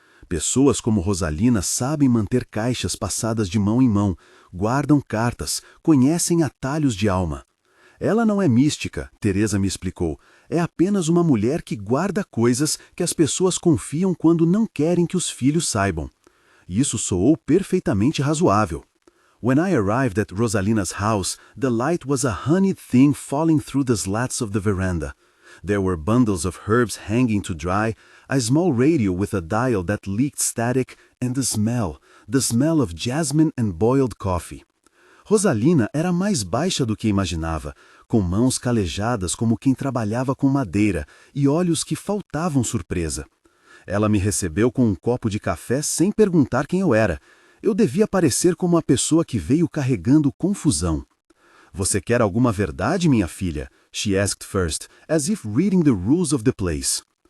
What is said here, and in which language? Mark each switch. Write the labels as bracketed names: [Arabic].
[Portuguese] Pessoas como Rosalina sabem manter caixas passadas de mão em mão, guardam cartas, conhecem atalhos de alma. Ela não é mística, Teresa me explicou, é apenas uma mulher que guarda coisas que as pessoas confiam quando não querem que os filhos saibam. Isso soou perfeitamente razoável. [English] When I arrived at Rosalina's house, the light was a honeyed thing falling through the slats of the veranda. There were bundles of herbs hanging to dry, a small radio with a dial that leaked static, and the smell of jasmine and boiled coffee. [Portuguese] Rosalina era mais baixa do que imaginava, com mãos calejadas como quem trabalhava com madeira e olhos que faltavam surpresa. Ela me recebeu com um copo de café sem perguntar quem eu era. Eu devia parecer como uma pessoa que veio carregando confusão. Você quer alguma verdade, minha filha? [English] She asked first, as if reading the rules of the place.